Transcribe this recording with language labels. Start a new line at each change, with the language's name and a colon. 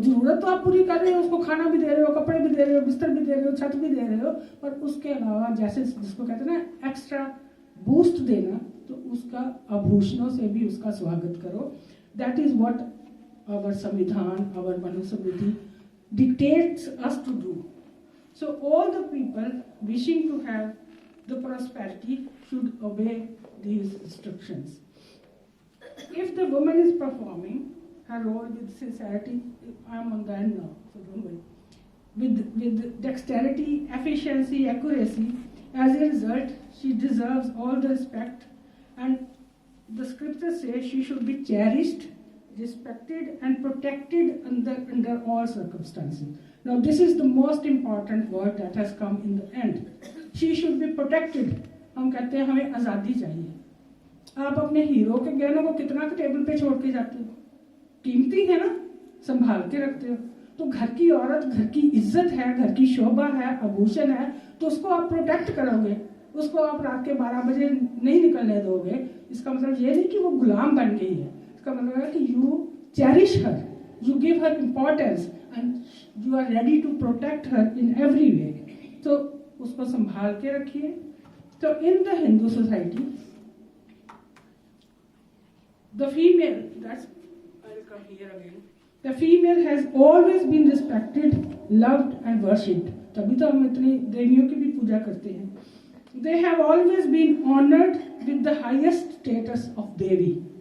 Hindi: जरूरत तो आप पूरी कर रहे हो, उसको खाना भी दे रहे हो, कपड़े भी दे रहे हो, बिस्तर भी दे रहे हो, छत भी दे रहे हो, पर उसके अलावा जैसे जिसको कहते हैं ना
English: extra boost
Hindi: देना, तो उसका आभूषणों से भी उसका स्वागत करो।
English: That is what our संविधान, our Manusmriti dictates us to do. So all the people wishing to have the prosperity should obey these instructions. If the woman is performing her role with sincerity, I am on the end now, so don't worry, with dexterity, efficiency, accuracy, as a result, she deserves all the respect, and the scriptures say she should be cherished, respected, and protected under all circumstances. Now, this is the most important word that has come in the end. She should be protected.
Hindi: हम कहते हैं हमें आज़ादी चाहिए। आप अपने hero के गहनों को कितना टेबल पे छोड़ के जाते हो, कीमती है ना, संभाल के रखते हो। तो घर की औरत, घर की इज्जत है, घर की शोभा है, आभूषण है, तो उसको आप प्रोटेक्ट करोगे, उसको आप रात के 12 बजे नहीं निकलने दोगे। इसका मतलब ये नहीं कि वो गुलाम बन गई है, इसका मतलब है कि
English: You cherish her, you give her importance and you are ready to protect her in every way.
Hindi: तो उसको संभाल के रखिए।
English: तो in the Hindu society the female, I'll come here again, the female has always been respected, loved and worshipped.
Hindi: तभी तो हम इतनी देवियों की भी पूजा करते हैं।
English: They have always been honored with the highest status of Devi.